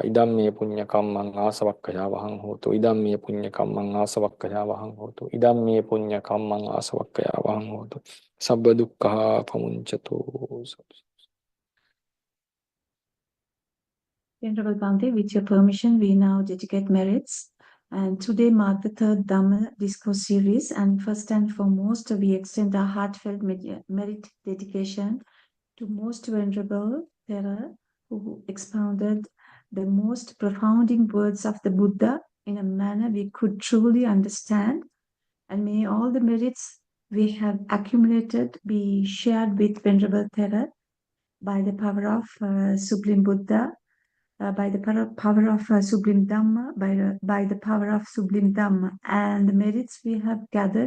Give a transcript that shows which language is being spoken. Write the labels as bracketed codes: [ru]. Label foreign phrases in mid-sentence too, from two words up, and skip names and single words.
[pi] Idam me punya kammang asavakkaya vahang hotu. Idam me punya kammang asavakkaya vahang hotu. Idam me punya kammang asavakkaya vahang hotu. Sabba dukkha pamunchato. [en] Venerable Bhante, with your permission, we now dedicate merits. And today mark the third Dhamma discourse series. And first and foremost, we extend our heartfelt merit dedication to Most Venerable Thera, who expounded the most profounding words of the Buddha in a manner we could truly understand, and may all the merits we have accumulated be shared with Venerable Thera by the power of Sublime Buddha, by the power of Sublime Dhamma, by the power of Sublime Dhamma, and the merits we have gathered.